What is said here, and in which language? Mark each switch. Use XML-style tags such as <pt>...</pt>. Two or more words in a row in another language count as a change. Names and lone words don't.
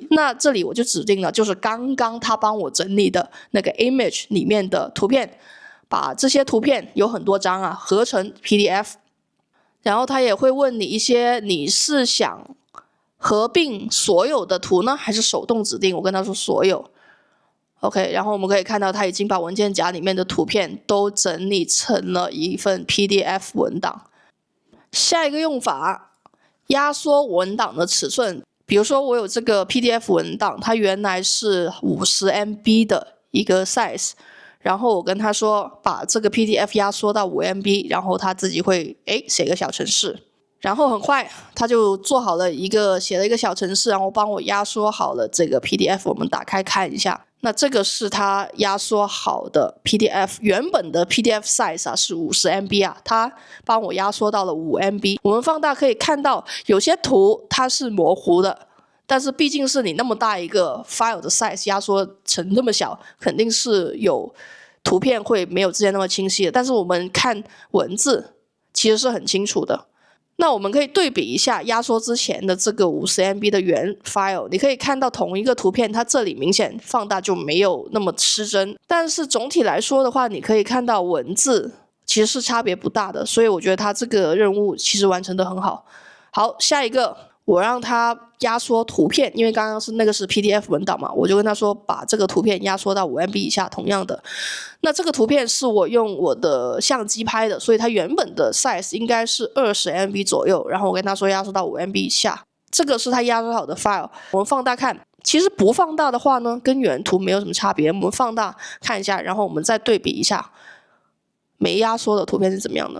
<zh>那這裡我就指定了，就是剛剛它幫我整理的那個 image 裡面的圖片，把這些圖片有很多張啊，合成 PDF。然後它也會問你一些，你是想合併所有的圖呢，還是手動指定？我跟他說所有。 OK， 然後我們可以看到它已經把文件夾裡面的圖片都整理成了一份 PDF 文檔。下一個用法，壓縮文檔的尺寸。比如說我有這個 PDF 文檔，它原來是50 MB 的一個 size， 然後我跟他說把這個 PDF 壓縮到5 MB， 然後他自己会寫個小程式，然後很快他就做好了寫了一個小程式，然後幫我壓縮好了這個 PDF。我們打開看一下，那這個是他壓縮好的 PDF， 原本的 PDF size 是50 MB 他幫我壓縮到了5 MB。我們放大可以看到有些圖它是模糊的，但是畢竟是你那麼大一個 file 的 size 壓縮成那麼小，肯定是有圖片会没有之前那麼清晰的，但是我們看文字其實是很清楚的。那我們可以對比一下壓縮之前的這個50 MB 的原 file，你可以看到同一個圖片，它這裡明顯放大就沒有那麼失真，但是總體來說的話，你可以看到文字其實是差別不大的，所以我覺得它這個任務其實完成得很好。好，下一個我讓它壓縮圖片，因為剛剛那個是 PDF 文檔嘛，我就跟他說把這個图片壓縮到5 MB 以下，同樣的。那這個圖片是我用我的相機拍的，所以它原本的 size 应该是20 MB 左右，然后我跟他說壓縮到5 MB 以下。這個是他壓縮好的 file， 我們放大看，其實不放大的話呢，跟原圖沒有什麼差別。我們放大看一下，然後我們再對比一下沒壓縮的圖片是怎麼樣的。</zh>